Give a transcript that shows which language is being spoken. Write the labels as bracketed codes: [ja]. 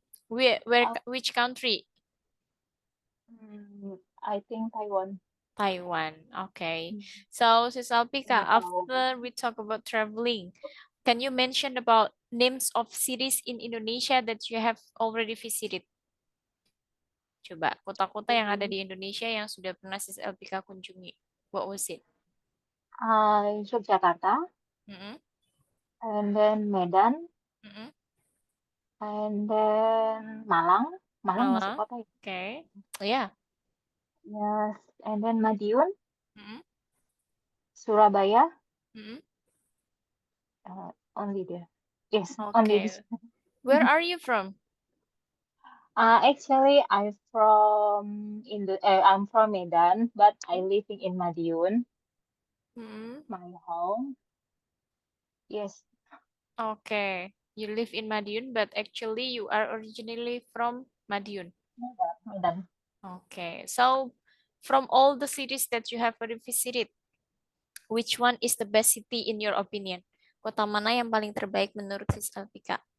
[en] Which country? I think Taiwan. Taiwan. Okay. Mm. So, Sis Alpika, Nepal. after we talk about traveling, can you mention about names of cities in Indonesia that you have already visited? [id] Coba, kota-kota yang ada di Indonesia yang sudah pernah Sis Alpika kunjungi. [en] What was it? Yogyakarta, Mm-mm, and then Medan, mm-mm. and then Malang. [id] Malang masuk [en] Malang. [id] kota ya? [en] Okay. Yeah. Yes, and then Madiun, Mm-mm, Surabaya, mm-mm. only there. Yes, only this. Okay. Where are you from? Actually, I'm from Medan, but I living in Madiun, Mm-mm. my home. Yes, Okay. You live in Madiun, but actually you are originally from Madiun. Medan, Medan. Okay. So from all the cities that you have already visited, which one is the best city in your opinion? [id] Kota mana yang paling terbaik menurut Sis Alpika?